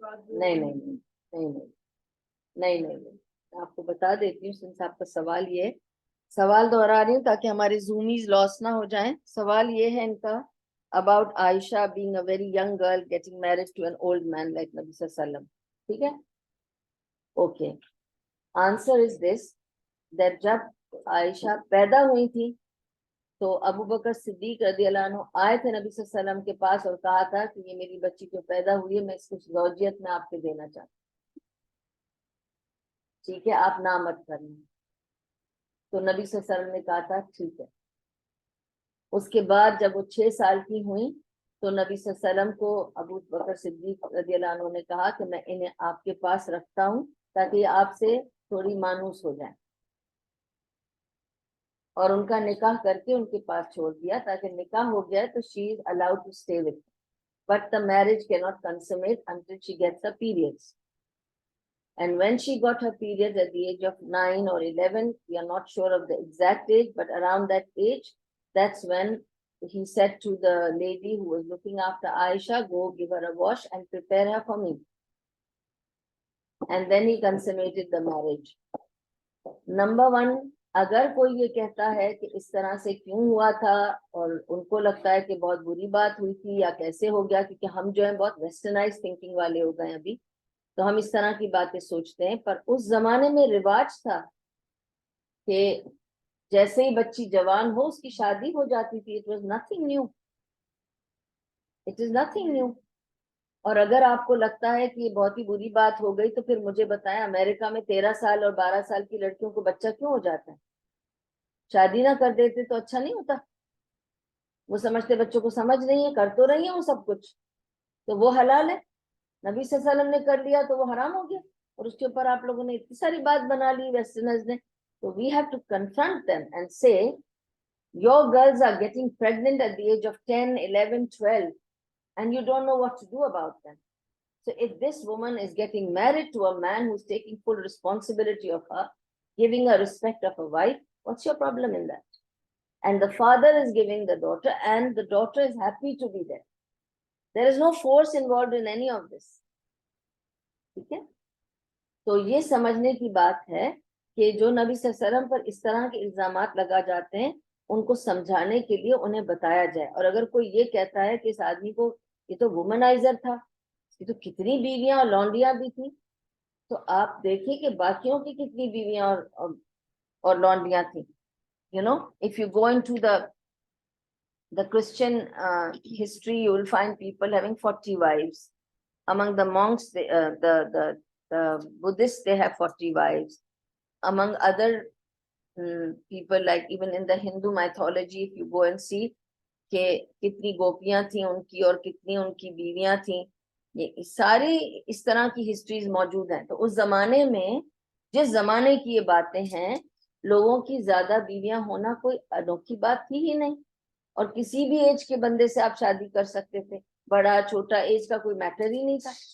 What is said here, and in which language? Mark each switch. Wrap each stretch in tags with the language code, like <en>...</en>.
<ur>نہیں نہیں نہیں نہیں نہیں نہیں نہیں, آپ کو بتا دیتی ہوں, سنس آپ کا سوال یہ ہے, سوال دہرا رہی ہوں تاکہ ہمارے زومیز لاس نہ ہو جائیں. سوال یہ ہے ان کا</ur> <en>about Aisha being a very young girl getting married to an old man like Nabi sallallahu alaihi wasallam.</en> <ur>ٹھیک ہے, okay.</ur> <en>Answer is this, that</en> <ur>جب عائشہ پیدا ہوئی تھی تو ابو بکر صدیق رضی اللہ عنہ آئے تھے نبی صلی اللہ علیہ وسلم کے پاس اور کہا تھا کہ یہ میری بچی جو پیدا ہوئی ہے میں اس کو زوجیت میں آپ کے دینا چاہتا ہوں, ٹھیک ہے, آپ نہ مت کرنا. تو نبی صلی اللہ علیہ وسلم نے کہا تھا ٹھیک ہے. اس کے بعد جب وہ 6 سال کی ہوئی تو نبی صلی اللہ علیہ وسلم کو ابو بکر صدیق رضی اللہ عنہ نے کہا کہ میں انہیں آپ کے پاس رکھتا ہوں تاکہ یہ آپ سے تھوڑی مانوس ہو جائیں. اور ان کا نکاح کر کے ان کے پاس چھوڑ دیا تاکہ نکاح ہو گیا تو</ur> <en>she is allowed to stay with him. But the marriage cannot consummate until she gets her periods. And when she got her periods at the age of 9 or 11, we are not sure of the exact age, but around that age, that's when he said to the lady who was looking after Aisha, go give her a wash and prepare her for me. And then he consummated the marriage. Number one,</en> <ur>اگر کوئی یہ کہتا ہے کہ اس طرح سے کیوں ہوا تھا اور ان کو لگتا ہے کہ بہت بری بات ہوئی تھی یا کیسے ہو گیا، کیونکہ ہم جو ہیں بہت ویسٹرنائز تھنکنگ والے ہو گئے ابھی، تو ہم اس طرح کی باتیں سوچتے ہیں. پر اس زمانے میں رواج تھا کہ جیسے ہی بچی جوان ہو اس کی شادی ہو جاتی تھی.</ur> <en>It was nothing new, it is nothing new.</en> <ur>اور اگر آپ کو لگتا ہے کہ یہ بہت ہی بری بات ہو گئی تو پھر مجھے بتائیں امریکہ میں 13 سال اور 12 سال کی لڑکیوں کو بچہ کیوں ہو جاتا ہے؟ شادی نہ کر دیتے تو اچھا نہیں ہوتا؟ وہ سمجھتے بچوں کو سمجھ نہیں ہے، کر تو رہی ہیں وہ سب کچھ، تو وہ حلال ہے. نبی صلی اللہ علیہ وسلم نے کر لیا تو وہ حرام ہو گیا، اور اس کے اوپر آپ لوگوں نے اتنی ساری بات بنا لی ویسٹرنرز نے.</ur> <en>تو we have to confront them and say your girls are getting pregnant at the age of 10, 11, 12 and you don't know what to do about them. So if this woman is getting married to a man who's taking full responsibility of her, giving her respect of a wife, what's your problem in that? And the father is giving the daughter and the daughter is happy to be there. There is no force involved in any of this.</en> <ur>ٹھیک ہے؟ تو یہ سمجھنے کی بات ہے کہ جو نبی صلی اللہ علیہ وسلم پر اس طرح کے الزامات لگا جاتے ہیں ان کو سمجھانے کے لیے انہیں بتایا جائے. اور اگر کوئی یہ کہتا ہے کہ اس آدمی کو یہ تو وومنائزر تھا، یہ تو کتنی بیویاں اور لونڈیاں بھی تھیں، تو آپ دیکھیں کہ باقیوں کی کتنی بیویاں اور لونڈیاں تھیں.</ur> <en>You know, if you go into the Christian history, you will find people having 40 wives. Among the monks, the Buddhists, they have 40 wives. Among other people, like even in the Hindu mythology, if you go and see</en> <ur>کہ کتنی گوپیاں تھیں ان کی اور کتنی ان کی بیویاں تھیں، یہ ساری اس طرح کی ہسٹریز موجود ہیں. تو اس زمانے میں جس زمانے کی یہ باتیں ہیں، لوگوں کی زیادہ بیویاں ہونا کوئی انوکھی بات تھی ہی نہیں، اور کسی بھی ایج کے بندے سے آپ شادی کر سکتے تھے، بڑا چھوٹا ایج کا کوئی میٹر ہی نہیں تھا.</ur>